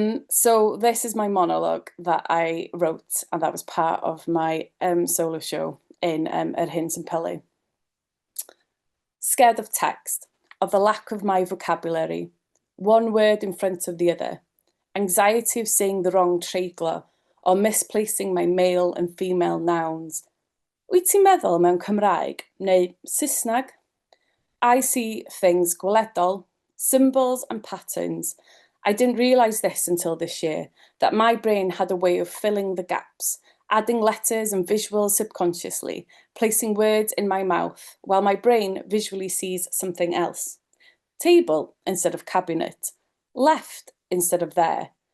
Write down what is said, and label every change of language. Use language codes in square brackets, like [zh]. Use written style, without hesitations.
[en] So this is my monologue that I wrote, and that was part of my solo show in at Hinton and Pilley. Scared of text, of the lack of my vocabulary, one word in front of the other, anxiety of saying the wrong treiglo or misplacing my male and female nouns. [cy] Wyt ti'n meddwl mewn Cymraeg neu Saesneg? [en] I see things [cy] gweledol, [en] symbols and patterns. I didn't realise this until this year, that my brain had a way of filling the gaps, adding letters and visuals subconsciously, placing words in my mouth, while my brain visually sees something else. Table instead of cabinet, left instead of there.